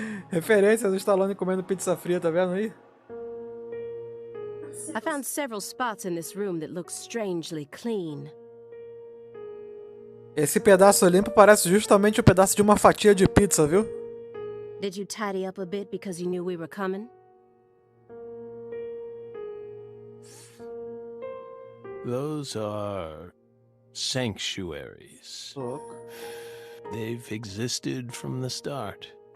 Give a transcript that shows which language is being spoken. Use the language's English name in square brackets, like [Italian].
[Portuguese] Referência do Stallone comendo pizza fria, tá vendo aí? [English] I found several spots in this room that look strangely clean. [Portuguese] Esse pedaço limpo parece justamente o pedaço de uma fatia de pizza, viu? [English] Did you tidy up a bit because you knew we were coming? Those are sanctuaries. [Portuguese] Louco. [English] They've existed from the start.